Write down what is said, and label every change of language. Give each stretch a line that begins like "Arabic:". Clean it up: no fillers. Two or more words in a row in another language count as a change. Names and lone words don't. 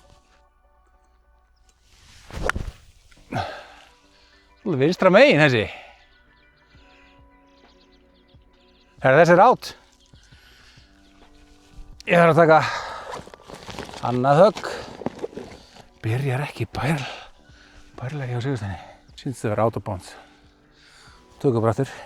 Icelandic: Svolítið vinstra megin þessi. Þessi er átt. Ég þarf að taka annað högg. Byrjar ekki bærlega hjá Sigursteini. Sýnst þau vera
English: out of bounds.
Icelandic: Tökum bara aftur.